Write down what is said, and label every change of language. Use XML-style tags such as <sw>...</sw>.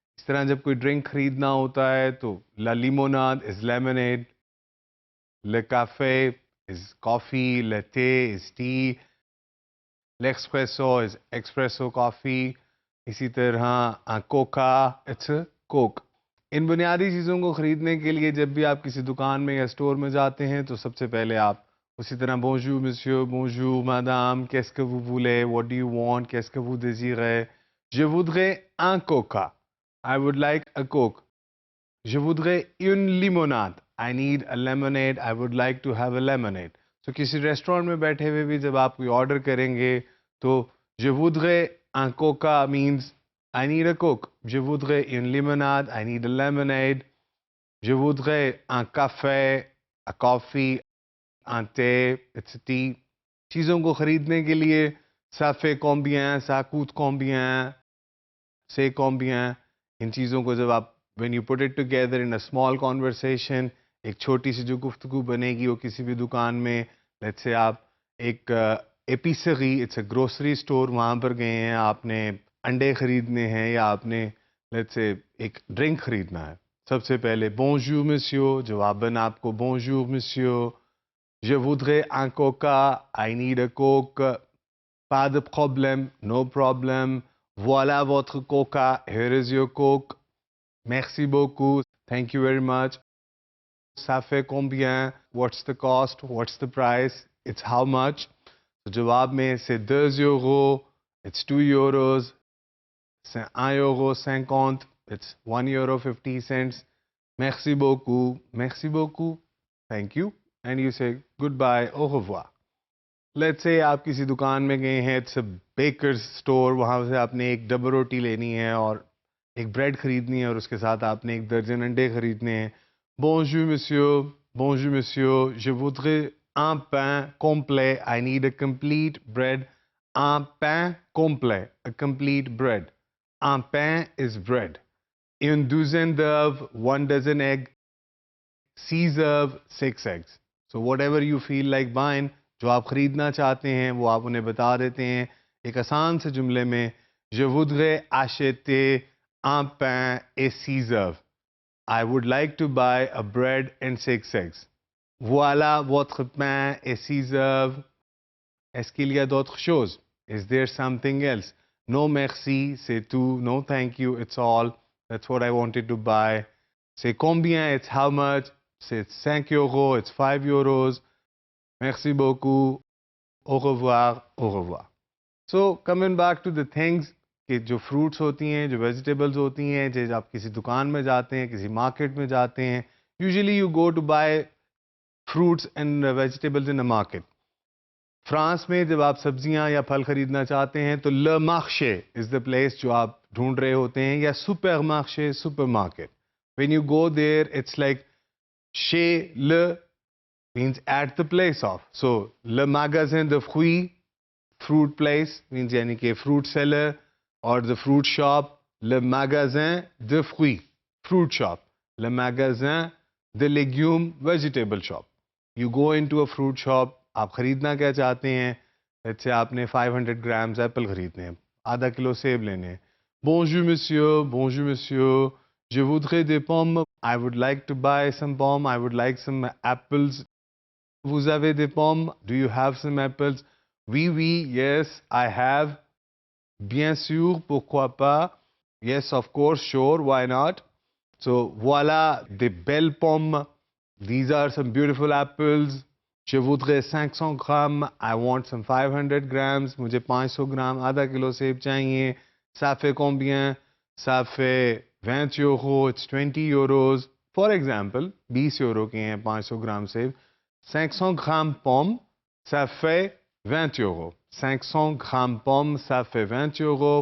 <hi>इस तरह जब कोई ड्रिंक खरीदना होता है तो ला लिमोनाद इज लेमनेड, ले काफ़े इज कॉफ़ी, ले टे इज टी, ले एक्सप्रेसो इज एक्सप्रेसो कॉफ़ी, इसी तरह कोका इट्स कोक। इन बुनियादी चीज़ों को ख़रीदने के लिए जब भी आप किसी दुकान में या स्टोर में जाते हैं तो सबसे पहले आप उसी तरह</hi> <fr>बोंजू monsieur, bonjour madame, qu'est-ce que vous voulez,</fr> <en>what do you want,</en> <fr>qu'est-ce que vous désirez, je voudrais un coca,</fr> <en>I would like a coke,</en> <fr>je voudrais une limonade,</fr> <en>I need a lemonade, I would like to have a lemonade.</en> <hi>So किसी restaurant में बैठे हुए भी जब आप कोई order करेंगे तो</hi> <fr>je voudrais un coca</fr> <en>means I need a coke.</en> <fr>Je voudrais une limonade.</fr> <en>I need a lemonade.</en> <fr>Je voudrais un café,</fr> <en>a coffee,</en> <fr>un thé,</fr> <en>it's a tea.</en> <hi>चीज़ों को खरीदने के लिए</hi> <fr>ça fait combien, ça coûte combien, c'est combien.</fr> <hi>इन चीज़ों को जब आप</hi> <en>when you put it together in a small conversation,</en> <hi>एक छोटी सी जो गुफ्तगू बनेगी वो किसी भी दुकान में, let's say आप एक एपिसरी, इट्स अ ग्रोसरी स्टोर, वहाँ पर गए हैं, आपने अंडे खरीदने हैं या आपने लेट्स से एक ड्रिंक खरीदना है। सबसे पहले</hi> <fr>बोंजूर monsieur, जवाबन आपको बोंजूर monsieur, je voudrais un coca,</fr> <en>I need a coke,</en> <fr>pas de problème,</fr> <en>no problem,</en> <fr>voilà votre coca,</fr> <en>here is your coke,</en> <fr>merci beaucoup,</fr> <en>thank you very much,</en> <fr>ça fait combien,</fr> <en>what's the cost, what's the price, it's how much.</en> <hi>तो जवाब में</hi> <fr>c'est 2 euros,</fr> <en>it's 2 euros,</en> <fr>c'est 1 euro 50,</fr> <en>it's 1 euro 50 cents.</en> <fr>Merci beaucoup,</fr> <en>thank you, and you say goodbye,</en> <fr>au revoir.</fr> <en>Let's say</en> <hi>आप किसी दुकान में गए हैं,</hi> <en>it's a baker's store,</en> <hi>वहाँ से आपने एक डबल रोटी लेनी है और एक ब्रेड खरीदनी है और उसके साथ आपने एक दर्जन अंडे खरीदने हैं।</hi> <fr>Bonjour monsieur, je voudrais un pain complet.</fr> <en>I need a complete bread. Un pain complet, a complete bread.</en> <fr>Un pain</fr> <en>is bread.</en> <fr>Une douzaine d'œufs,</fr> <en>1 dozen egg.</en> <fr>6 œufs,</fr> <en>6 eggs. So whatever you feel like buying,</en> <hi>जो आप खरीदना चाहते हैं वो आप उन्हें बता देते हैं एक आसान से जुमले में।</hi> <fr>Je voudrais acheter un pain et 6 œufs.</fr> <en>I would like to buy a bread and 6 eggs.</en> <fr>Voilà votre pain et 6 œufs. Est-ce qu'il y a d'autres choses?</fr> <en>Is there something else? No merci,</en> <fr>c'est tout.</fr> <en>No thank you, it's all. That's what I wanted to buy.</en> <fr>C'est combien?</fr> <en>It's how much?</en> <fr>C'est 5 euros,</fr> <en>it's 5 euros.</en> <fr>Merci beaucoup. Au revoir, au revoir.</fr> <en>So coming back to the things</en> <hi>कि जो fruits होती हैं, जो vegetables होती हैं, जैसे आप किसी दुकान में जाते हैं, किसी मार्केट में जाते हैं,</hi> <en>Usually you go to buy fruits and vegetables in a market.</en> <hi>France में जब आप सब्जियां या फल खरीदना चाहते हैं तो</hi> <fr>ले मार्ché</fr> <hi>इज द प्लेस जो आप ढूंढ रहे होते हैं, या super मार्ché, super market.</hi> <en>when you go there it's like</en> <fr>chez le</fr> <en>means at the place of. So le magasin de fruits, fruit place means</en> <hi>यानी कि</hi> <en>fruit seller or the fruit shop.</en> <fr>Le magasin de fruits,</fr> <en>fruit shop.</en> <fr>Le magasin de légumes,</fr> <en>vegetable shop. You go into a fruit shop,</en> <hi>आप खरीदना क्या चाहते हैं? जैसे आपने 500 grams Apple खरीदने हैं, आधा किलो सेब लेने हैं।</hi> <fr>Bonjour monsieur, je voudrais des pommes.</fr> <en>I would like to buy some pommes. I would like some apples.</en> <fr>Vous avez des pommes?</fr> <en>Do you have some apples?</en> <fr>Oui, oui,</fr> <en>yes, I have.</en> <fr>Bien sûr, pourquoi pas?</fr> <en>Yes, of course, sure, why not? So,</en> <fr>voilà des belles pommes.</fr> <en>These are some beautiful apples.</en> <fr>Je voudrais 500 grammes.</fr> <en>I want some 500 grams.</en> <hi>मुझे 500 ग्राम आधा kilo सेब चाहिए.</hi> <fr>Ça fait combien? Ça fait 20 euros.</fr> <en>It's 20 euros. For example,</en> <hi>20 euros के हैं 500 ग्राम सेब.</hi> <fr>500 grammes pommes, ça fait 20 euros. 500 grammes pommes, ça fait 20 euros.</fr>